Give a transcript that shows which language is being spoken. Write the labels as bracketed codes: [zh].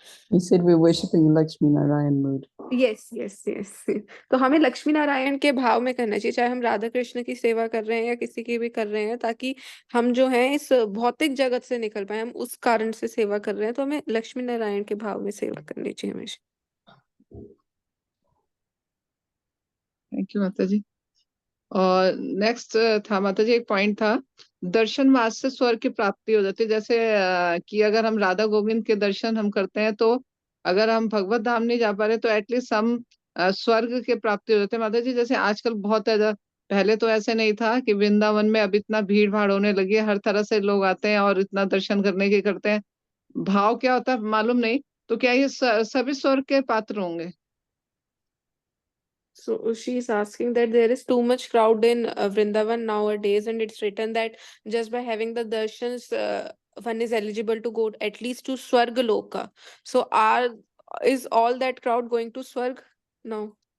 [en] He said we're worshipping in Lakshmi Narayan mood. Yes. [hi] तो हमें लक्ष्मी नारायण के भाव में करना चाहिए, चाहे हम राधा कृष्ण की सेवा कर रहे हैं या किसी की भी कर रहे हैं, ताकि हम जो हैं इस भौतिक जगत से निकल पाए। हम उस कारण से सेवा कर रहे हैं, तो हमें लक्ष्मी नारायण के भाव में सेवा करनी चाहिए हमेशा। थैंक यू माता जी। और नेक्स्ट था माता जी, एक पॉइंट था, दर्शन मार्ग से स्वर्ग की प्राप्ति हो जाती है। जैसे कि अगर हम राधा गोविंद के दर्शन हम करते हैं, तो अगर हम भगवत धाम नहीं जा पा रहे तो एटलीस्ट हम स्वर्ग के प्राप्ति हो जाते हैं। माता जी जैसे आजकल बहुत ज्यादा, पहले तो ऐसे नहीं था कि वृंदावन में अब इतना भीड़ भाड़ होने लगी है, हर तरह से लोग आते हैं और इतना दर्शन करने के करते हैं, भाव क्या होता है मालूम नहीं, तो क्या ये सभी स्वर्ग के पात्र होंगे? [en] So she's asking that there is too much crowd in Vrindavan nowadays, and it's written that just by having the darshans, one is eligible to go at least to Swarga Loka. So is all that crowd going to Swarg? No.